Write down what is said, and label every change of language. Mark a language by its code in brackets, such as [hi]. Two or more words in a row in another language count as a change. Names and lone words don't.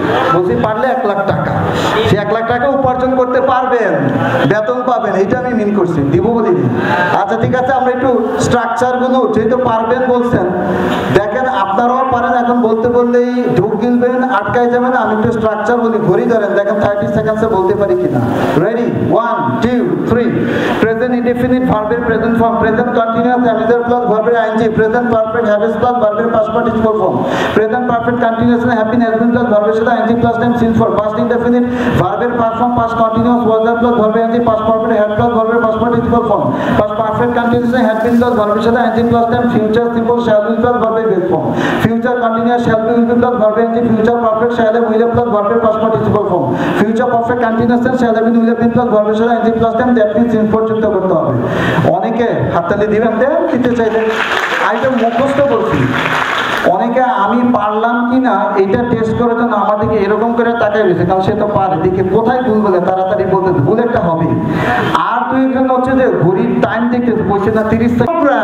[bn] বলছি পারলে 1 লাখ টাকা, সে 1 লাখ টাকা উপার্জন করতে পারবেন, বেতন পাবেন, এটা আমি মিন করছি, দিব বলিনি। আচ্ছা ঠিক আছে, আমরা একটু স্ট্রাকচারগুলো যেহেতু পারবেন বলছেন, দেখেন আপনারাও পারেন। এখন বলতে বললেই ঢুক গিলবেন, আটকায় যাবেন। আমি একটু স্ট্রাকচার বলি, ঘড়ি ধরেন, দেখেন 30 সেকেন্ডসে বলতে পারি কিনা। [en] Ready? 1 2 3. Present indefinite verb present form, present continuous habitual plus verb ing, present perfect habits plus verb past participle form, present perfect continuous have been has been plus verb সাথে ing plus time since for, past indefinite verb past form past continuous was there plus verb ing, past perfect had plus verb past participle form, past perfect continuous had been plus verb সাথে ing plus time, future simple shall be plus verb base form, future continuous shall be will be plus verb ing, future perfect shall have will have plus verb past participle form, future perfect continuous shall have will have been plus verb সাথে ing plus time, that means since for [bn] যুক্ত করতে হবে। অনেকে হাততালি দিবেন, দেন দিতে চাইলে আইটা মুখস্থ বলছি। অনেকে আমি পারলাম কিনা এটা টেস্ট করার জন্য আমাদেরকে এরকম করে তাকাই রয়েছে, কারণ সে তো পারে, দেখে কোথায় ভুল বলে তাড়াতাড়ি বলতে, ভুল একটা হবে। আর 2 জন হচ্ছে যে ঘড়ির টাইম দেখতেছে, বলছে না 30 সেকেন্ড।